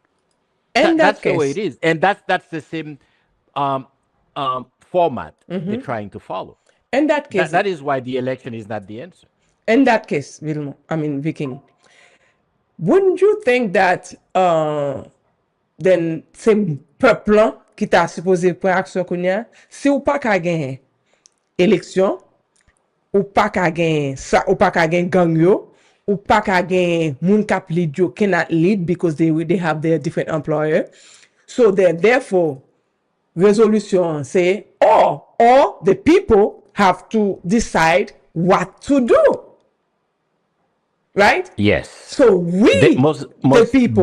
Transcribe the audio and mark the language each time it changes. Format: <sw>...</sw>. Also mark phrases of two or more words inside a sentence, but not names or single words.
<en>That's the way it is. And that's the same format they're trying to follow. In that case, that is why the election is not the answer. In that case, Viking, wouldn't you think that then</en> <ht>c'est peuple qui t'a supposé prendre action kounya, si ou pas ka gen élection, ou pas ka gen ça, ou pas ka gen gang yo, ou pas ka gen moun kap lead yo</ht> <en>cannot lead because they have their different employer. So therefore resolution say or the people have to decide what to do. Right? Yes. So we, the people,</en>